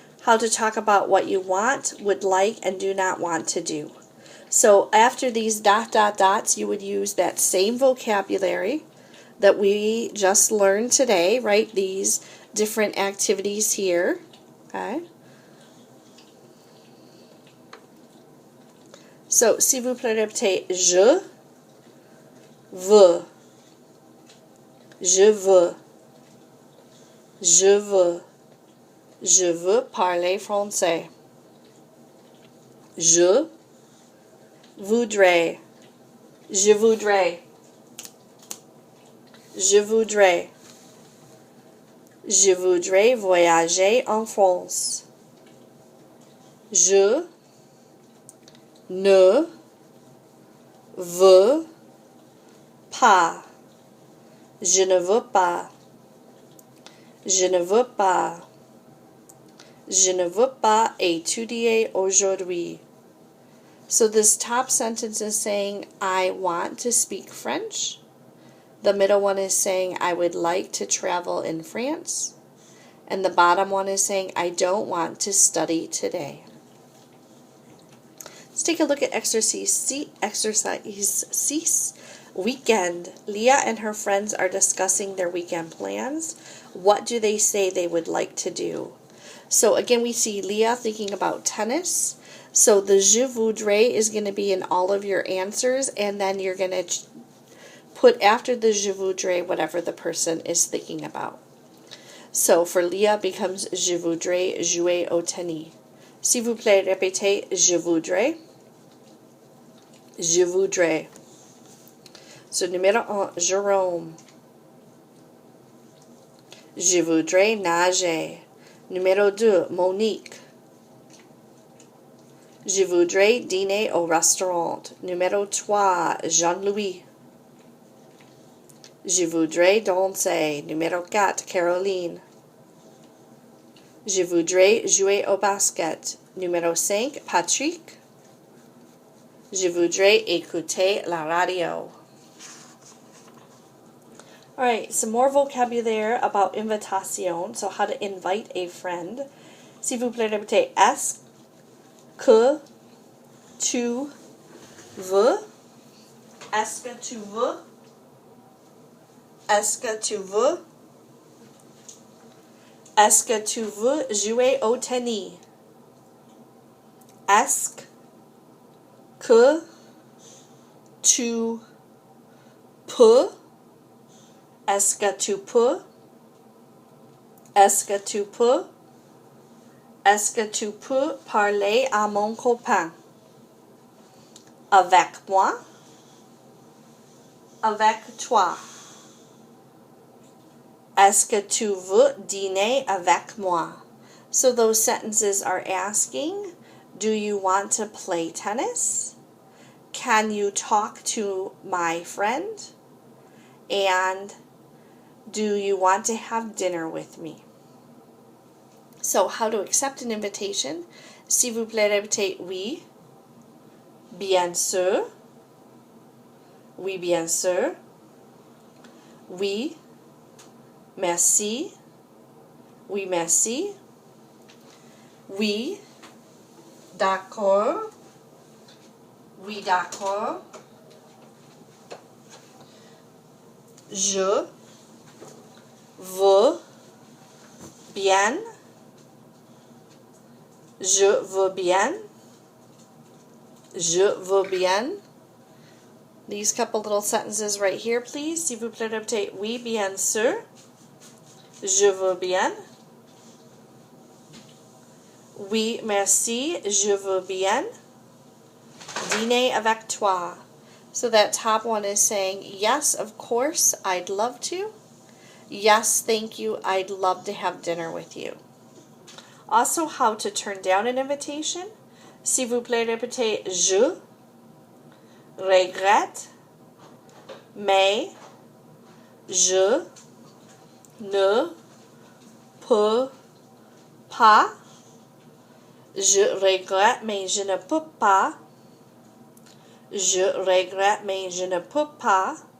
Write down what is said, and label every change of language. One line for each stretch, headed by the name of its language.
English: How to talk about what you want, would like, and do not want to do. So after these ... dots, you would use that same vocabulary that we just learned today, right? These different activities here, okay?
French: So, s'il vous plaît, répétez, je veux, je veux, je veux, je veux parler français. Je voudrais, je voudrais, je voudrais, je voudrais voyager en France. Je ne veux pas. Je ne veux pas. Je ne veux pas. Je ne veux pas étudier aujourd'hui.
English: So this top sentence is saying, I want to speak French. The middle one is saying, I would like to travel in France. And the bottom one is saying, I don't want to study today. Let's take a look at exercise 6, weekend. Leah and her friends are discussing their weekend plans. What do they say they would like to do? So again, we see Leah thinking about tennis. So the
French: je voudrais
English: is going to be in all of your answers, and then you're going to put after the je voudrais whatever the person is thinking about. So for Leah becomes
French: je voudrais jouer au tennis. S'il vous plaît, répétez je voudrais. Je voudrais. So numéro 1, Jérôme. Je voudrais nager. Numéro 2, Monique. Je voudrais dîner au restaurant. Numéro 3, Jean-Louis. Je voudrais danser. Numéro 4, Caroline. Je voudrais jouer au basket. Numéro 5, Patrick. Je voudrais écouter la radio.
English: Alright, some more vocabulary about invitation, so how to invite a friend.
French: S'il vous plaît, répétez est-ce que tu veux? Est-ce que tu veux? Est-ce que tu veux? Est-ce que tu veux jouer au tennis? Est-ce que tu peux? Est-ce que tu peux? Est-ce que tu peux? Est-ce que tu peux parler à mon copain? Avec moi? Avec toi? Est-ce que tu veux dîner avec moi?
English: So those sentences are asking, do you want to play tennis? Can you talk to my friend? And do you want to have dinner with me? So how to accept an invitation?
French: S'il vous plaît, répétez oui. Bien sûr. Oui, bien sûr. Oui. Merci. Oui, merci. Oui. D'accord. Oui, d'accord. Je veux bien. Je veux bien. Je veux bien.
English: These couple little sentences right here, please.
French: S'il vous plaît, répétez oui, bien sûr. Je veux bien. Oui, merci. Je veux bien. Dîner avec toi.
English: So that top one is saying, yes, of course, I'd love to. Yes, thank you, I'd love to have dinner with you. Also, how to turn down an invitation.
French: S'il vous plaît, répétez je regrette, mais je ne peux pas. Je regrette, mais je ne peux pas. Je regrette, mais je ne peux pas.